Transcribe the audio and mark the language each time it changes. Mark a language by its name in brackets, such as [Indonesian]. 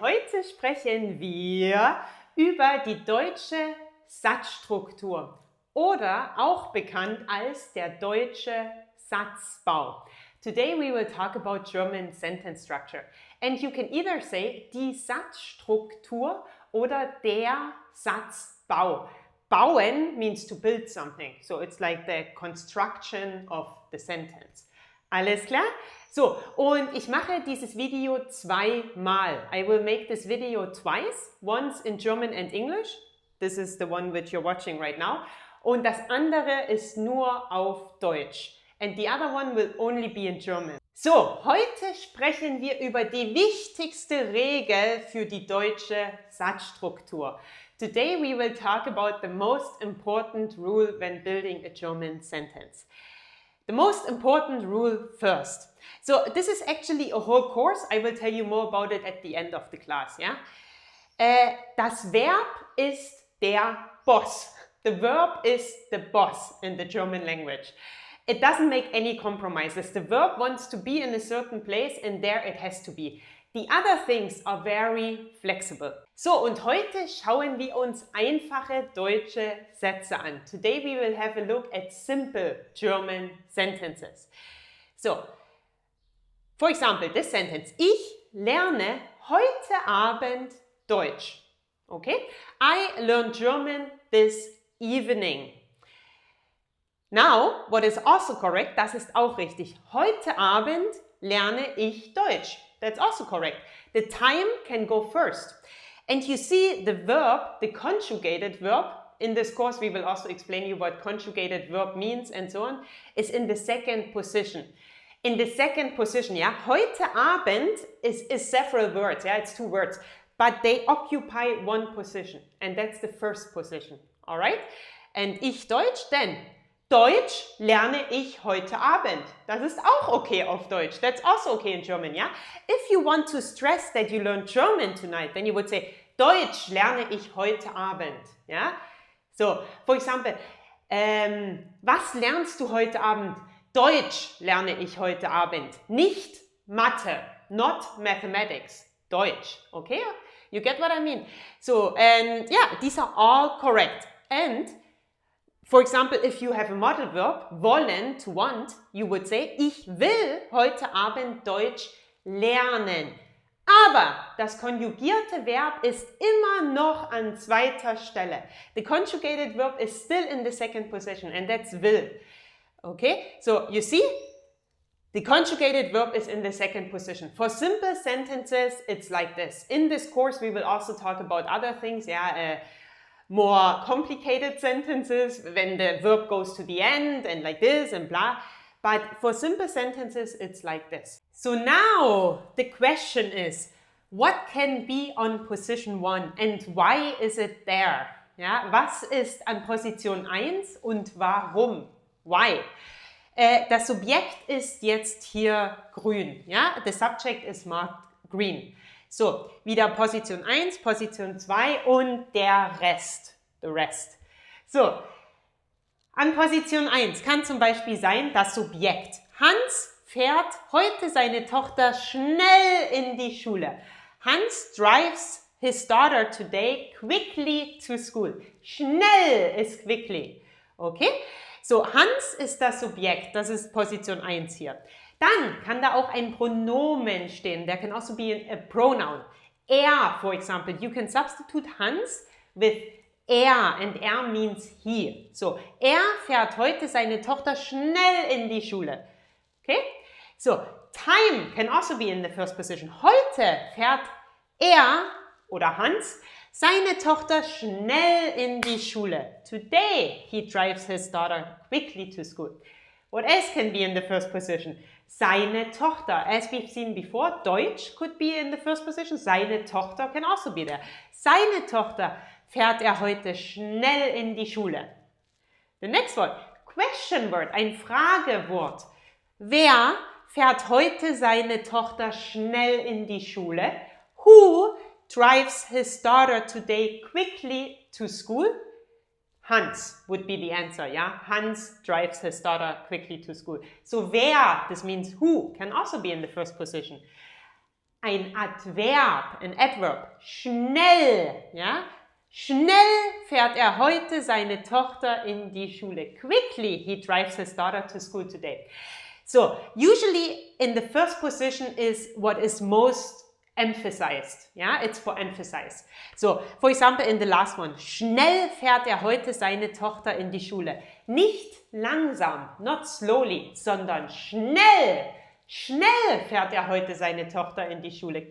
[German] Heute sprechen wir über die deutsche Satzstruktur oder auch bekannt als der deutsche Satzbau. [English] Today we will talk about German sentence structure. And you can either say [German] die Satzstruktur oder der Satzbau. [English] Bauen means to build something. So it's like the construction of the sentence. [German] Alles klar? So, und ich mache dieses Video zweimal. [English] I will make this video twice, once in German and English. This is the one which you're watching right now. [German] Und das andere ist nur auf Deutsch. [English] And the other one will only be in German. [German] So, heute sprechen wir über die wichtigste Regel für die deutsche Satzstruktur. [English] Today we will talk about the most important rule when building a German sentence. The most important rule first. So, this is actually a whole course. I will tell you more about it at the end of the class. Yeah? [German] Das Verb ist der Boss. [English] The verb is the boss in the German language. It doesn't make any compromises. The verb wants to be in a certain place and there it has to be. The other things are very flexible. [German] So, und heute schauen wir uns einfache deutsche Sätze an. [English] Today we will have a look at simple German sentences. So, for example, this sentence. [German] Ich lerne heute Abend Deutsch. [English] Okay? I learn German this evening. Now, what is also correct, [German] das ist auch richtig. Heute Abend lerne ich Deutsch. [English] That's also correct. The time can go first. And you see the verb, the conjugated verb, in this course we will also explain you what conjugated verb means and so on, is in the second position. In the second position, yeah, heute Abend is several words, yeah, it's two words, but they occupy one position, and that's the first position, all right? [German] And ich Deutsch, then Deutsch lerne ich heute Abend. Das ist auch okay auf Deutsch. [English] That's also okay in German, yeah? If you want to stress that you learn German tonight, then you would say, [German] Deutsch lerne ich heute Abend, [English] yeah? So, for example, [German] was lernst du heute Abend? Deutsch lerne ich heute Abend. Nicht Mathe, [English] not mathematics. Deutsch, okay? You get what I mean? So, and yeah, these are all correct. And for example, if you have a model verb, wollen, to want, you would say, [German] ich will heute Abend Deutsch lernen. Aber das konjugierte Verb ist immer noch an zweiter Stelle. [English] The conjugated verb is still in the second position, and that's will. Okay, so you see, the conjugated verb is in the second position. For simple sentences, it's like this. In this course, we will also talk about other things, yeah, more complicated sentences when the verb goes to the end and like this and blah. But for simple sentences, it's like this. So now the question is, what can be on position 1 and why is it there? [German] Ja, was ist an Position 1 und warum? [English] Why? [German] Das Subjekt ist jetzt hier grün. Ja? [English] The subject is marked green. [German] So, wieder Position 1, Position 2 und der Rest. [English] The rest. [German] So, an Position 1 kann zum Beispiel sein das Subjekt. Hans fährt heute seine Tochter schnell in die Schule. [English] Hans drives his daughter today quickly to school. [German] Schnell ist quickly. Okay? So, Hans ist das Subjekt. Das ist Position 1 hier. Dann kann da auch ein Pronomen stehen. [English] There can also be a pronoun. Er, for example. You can substitute Hans with er, and er means he. [German] So, er fährt heute seine Tochter schnell in die Schule. Okay? [English] So, time can also be in the first position. [German] Heute fährt er oder Hans seine Tochter schnell in die Schule. [English] Today he drives his daughter quickly to school. What else can be in the first position? [German] Seine Tochter. [English] As we've seen before, Deutsch could be in the first position. [German] Seine Tochter [English] can also be there. [German] Seine Tochter fährt er heute schnell in die Schule. [English] The next word, question word, [German] ein Fragewort. Wer fährt heute seine Tochter schnell in die Schule? [English] Who drives his daughter today quickly to school? Hans would be the answer, yeah? Hans drives his daughter quickly to school. So wer, this means who, can also be in the first position. [German] Ein Adverb, ein Adverb, schnell, ja? Schnell fährt heute seine Tochter in die Schule. [English] Quickly he drives his daughter to school today. So, usually in the first position is what is most emphasized. Yeah, it's for emphasis. So, for example, in the last one, [German] schnell fährt heute seine Tochter in die Schule. Nicht langsam, [English] not slowly, [German] sondern schnell. Schnell fährt heute seine Tochter in die Schule.